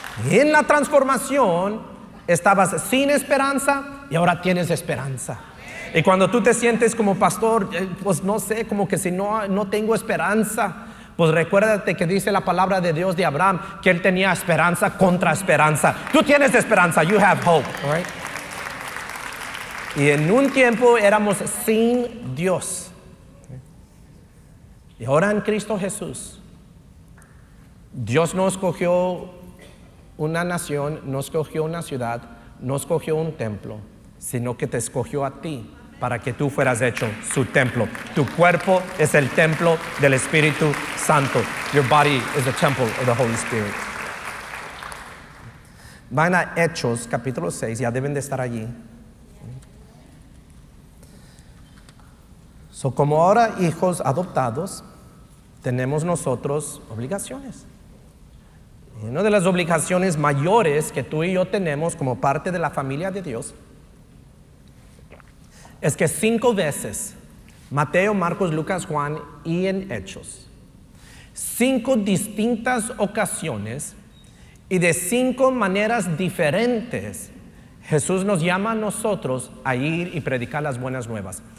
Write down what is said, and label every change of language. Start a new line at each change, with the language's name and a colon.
Spanish: Y en la transformación estabas sin esperanza y ahora tienes esperanza. Y cuando tú te sientes como pastor, pues no sé, como que si no tengo esperanza, pues recuérdate que dice la palabra de Dios de Abraham que él tenía esperanza contra esperanza. Tú tienes esperanza,
English: you have hope, right?
Spanish: Y en un tiempo éramos sin Dios. Y ahora en Cristo Jesús, Dios no escogió una nación, no escogió una ciudad, no escogió un templo, sino que te escogió a ti para que tú fueras hecho su templo. Tu cuerpo es el templo del Espíritu Santo.
English: Your body is the temple of the Holy Spirit.
Spanish: Van a Hechos, capítulo 6, ya deben de estar allí. Como ahora hijos adoptados, tenemos nosotros obligaciones. Y una de las obligaciones mayores que tú y yo tenemos como parte de la familia de Dios es que 5 veces, Mateo, Marcos, Lucas, Juan y en Hechos, 5 distintas ocasiones y de 5 maneras diferentes, Jesús nos llama a nosotros a ir y predicar las buenas nuevas.